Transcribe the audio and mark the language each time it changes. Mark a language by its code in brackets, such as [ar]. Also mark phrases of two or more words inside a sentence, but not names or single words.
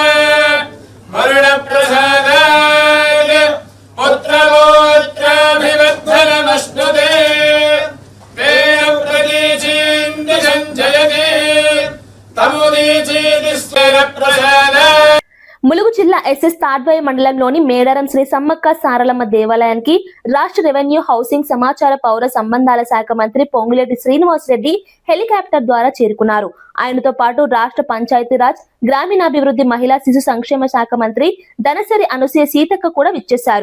[sa] वरुणप्रसादाय पुत्रगोत्राभिवर्धनमस्तुते तेन प्रतीचीं दिशं जयते तमुदीचीदिस्तेन प्रसादाय. [te] ములుగు జిల్లా ఎస్ఎస్ తాడ్వాయి మండలంలోని మేడారం శ్రీ సమ్మక్క సారలమ్మ దేవాలయానికి రాష్ట్ర రెవెన్యూ, హౌసింగ్, సమాచార, పౌర సంబంధాల శాఖ మంత్రి పొంగులేటి శ్రీనివాసరెడ్డి హెలికాప్టర్ ద్వారా చేరుకున్నారు. ఆయనతో పాటు రాష్ట్ర పంచాయతీరాజ్, గ్రామీణాభివృద్ధి, మహిళా శిశు సంక్షేమ శాఖ మంత్రి దనసరి అనసూయ సీతక్క కూడా విచ్చేశారు.